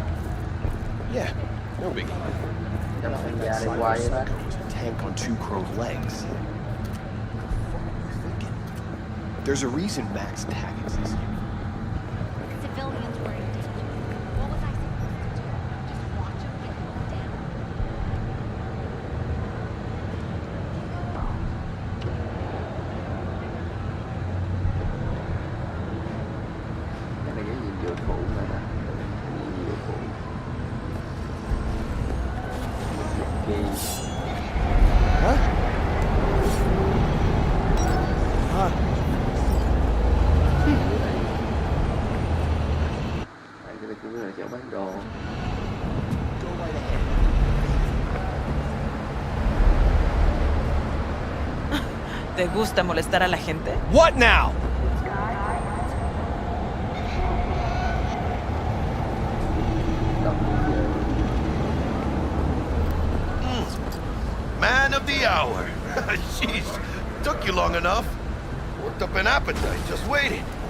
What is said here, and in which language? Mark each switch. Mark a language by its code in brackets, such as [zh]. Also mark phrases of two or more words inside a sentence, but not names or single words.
[en] Yeah, no biggie. Tank on 2 crowed legs. There's a reason Max tags us. Civilians were in danger. What was I supposed to do? Just watch them get knocked down? [vi] Cái này cái nhiệm vụ phụ mà nè. Nhiệm vụ phụ. Hả? Hả? Cái này cũng là chỗ bán đồ. [es] ¿Te gusta molestar a la gente? [en] What now? Man of the hour. Jeez, took you long enough. Worked up an appetite, just waiting.